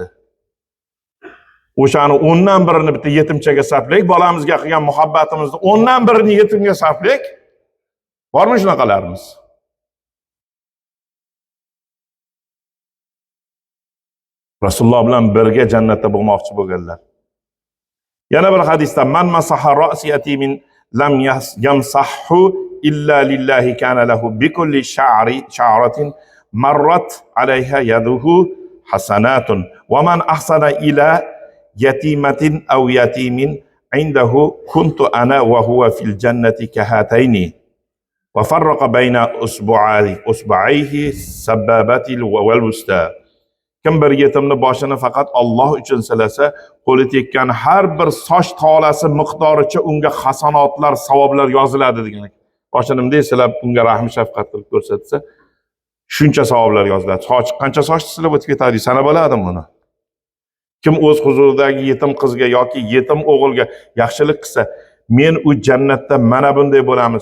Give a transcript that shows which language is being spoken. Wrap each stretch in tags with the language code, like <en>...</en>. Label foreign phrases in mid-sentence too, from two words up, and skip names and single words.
<uz>O'shani 10dan birini bitta yetimchaga sarflaylik, bolamizga qilgan muhabbatimizni 10dan birini yetimga sarflaylik. Bormi shunaqalarimiz? Rasululloh bilan birga jannatda bo'lmoqchi bo'lganlar. Yana bir hadisda</uz> <ar>من مسح رأس يتيم لم يمسحه إلا لله كان له بكل شعرة مرت عليها يده حسنات ومن أحسن إلى يتيمة أو يتيم عنده كنت أنا وهو في الجنة كهاتين وفرق بين أصبعيه السبابة والوسطى</ar> <uz>Kim bir yetimni boshini faqat Alloh uchun silasa, qo'li tekkan har bir soch tolasi miqdoricha unga hasanotlar, savoblar yoziladi degan. Boshini bunday silab unga rahm shafqat qilib ko'rsatsa, shuncha savoblar yoziladi. Soch qancha soch silab o'tib ketadi, sana bo'ladimi buni? Kim o'z huzuridagi yetim qizga yoki yetim o'g'ilga yaxshilik qilsa, men u jannatda mana bunday bo'lamiz.</uz>